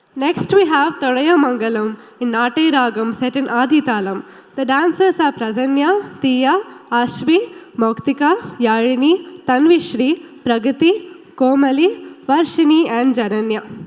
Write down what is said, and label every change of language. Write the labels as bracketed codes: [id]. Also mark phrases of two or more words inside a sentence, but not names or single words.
[en] Next we have Thodaya Mangalam in Nate Ragam set in Adi Talam. The dancers are Pradanya, Tiya, Ashvi, Moktika, Yarini, Tanvishri, Pragati, Komali, Varshini and Jananya.